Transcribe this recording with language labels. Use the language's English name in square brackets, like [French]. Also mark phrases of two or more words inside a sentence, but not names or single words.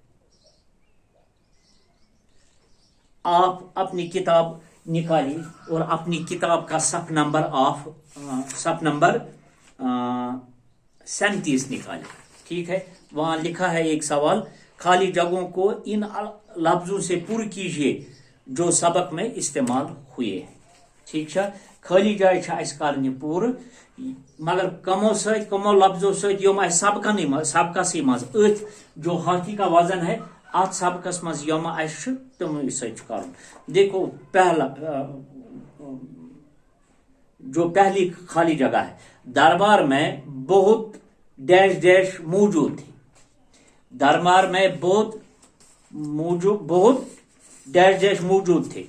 [Hindi] आप अपनी किताब निकालिए और अपनी किताब का सफ नंबर 37 निकालिए। ठीक है, वहां लिखा है एक सवाल, खाली जगहों को इन लफ्जों से पुर कीजिए जो सबक में इस्तेमाल हुए हैं। ठीक है, [Kashmiri] खाली जाय कर पूर, मगर कमो लफ्जों सम सबकस मज [Hindi] जो हाथी का वजन है [Kashmiri] अत सबकस मज यम तम कर। [Hindi] देखो, पहला जो पहली खाली जगह है, दरबार में बहुत डैश डैश मौजूद थी। दरबार में बहुत डैश डैश मौजूद थे।